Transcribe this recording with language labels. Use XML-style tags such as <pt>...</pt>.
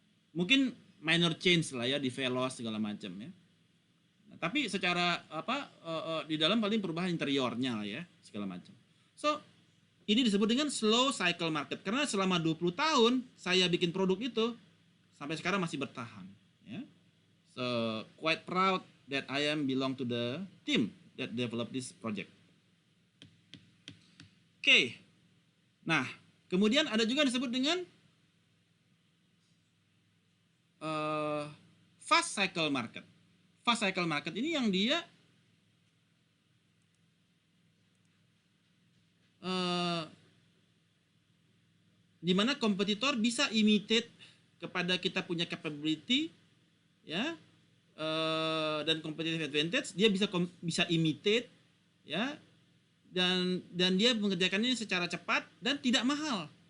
<id>Mungkin minor change lah ya di Veloz segala macam ya. Nah, tapi secara di dalam paling perubahan interiornya lah ya segala macam. So ini disebut dengan slow cycle market karena selama 20 tahun saya bikin produk itu sampai sekarang masih bertahan. Ya.</id> <en>So quite proud that I am belong to the team that develop this project.</en> <id>Oke. Nah, kemudian ada juga yang disebut dengan fast cycle market. Fast cycle market ini yang dia di mana kompetitor bisa imitate kepada kita punya capability, ya, dan competitive advantage, dia bisa imitate, ya, dan dia mengerjakannya secara cepat dan tidak mahal.</id>